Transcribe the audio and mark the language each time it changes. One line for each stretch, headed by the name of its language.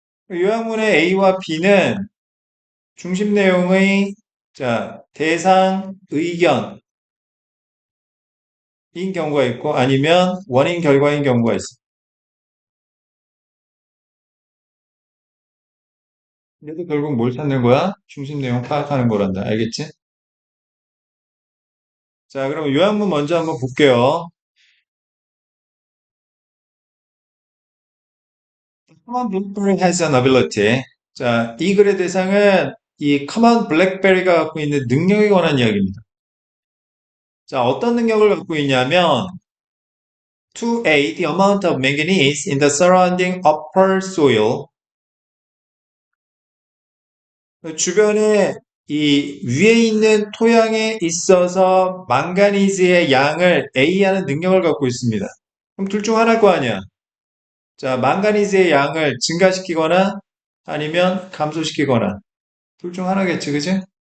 Korean: 요약문의 A와 B는 중심 내용의 자, 대상, 의견인 경우가 있고 아니면 원인, 결과인 경우가 있습니다. 얘도 결국 뭘 찾는 거야? 중심 내용 파악하는 거란다. 알겠지? 자, 그럼 요약문 먼저 한번 볼게요.
English: Common Blueberry has an ability.
Korean: 자, 이 글의 대상은 이 커먼 블랙베리가 갖고 있는 능력에 관한 이야기입니다. 자, 어떤 능력을 갖고 있냐면
English: to aid the amount of manganese in the surrounding upper soil.
Korean: 주변에 이 위에 있는 토양에 있어서 망가니즈의 양을 A하는 능력을 갖고 있습니다. 그럼 둘 중 하나일 거 아니야. 자, 망가니즈의 양을 증가시키거나 아니면 감소시키거나 둘 중 하나겠지, 그지?